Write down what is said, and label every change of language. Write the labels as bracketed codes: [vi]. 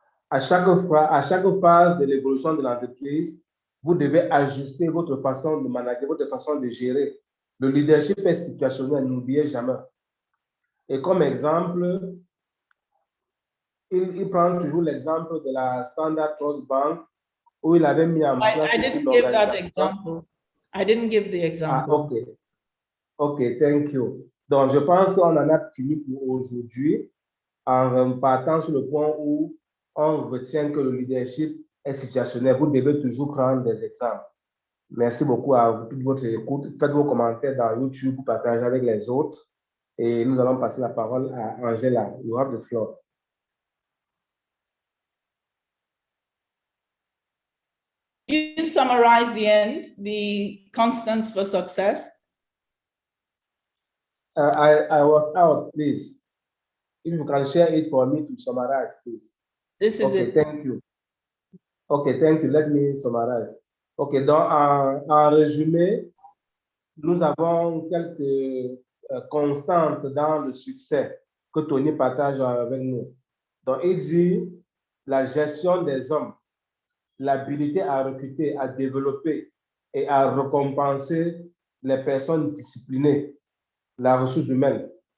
[fr] À chaque phase de l'évolution de l'entreprise, vous devez ajuster votre façon de manager, votre façon de gérer. Le leadership est situationnel, n'oubliez jamais. Et comme exemple, il prend toujours l'exemple de la Standard Trust Bank où il avait mis en place [en] I didn't give that example. I didn't give the example. Ah, OK. OK, thank you. [fr] Donc, je pense qu'on en a fini pour aujourd'hui en partant sur le point où on retient que le leadership est situationnel. Vous devez toujours prendre des exemples. Merci beaucoup à vous pour votre écoute. Faites vos commentaires dans YouTube, partagez avec les autres. Et nous allons passer la parole à Angela. [en] You have the floor. You summarize the end, the constants for success? I was out, please. If you can share it for me to summarize, please. This is okay, it. Thank you. Okay, thank you. Let me summarize. [fr] Okay, donc en résumé, nous avons quelques constantes dans le succès que Tony partage avec nous. Donc, il dit la gestion des hommes, l'habilité à recruter, à développer et à récompenser les personnes disciplinées, la ressource humaine.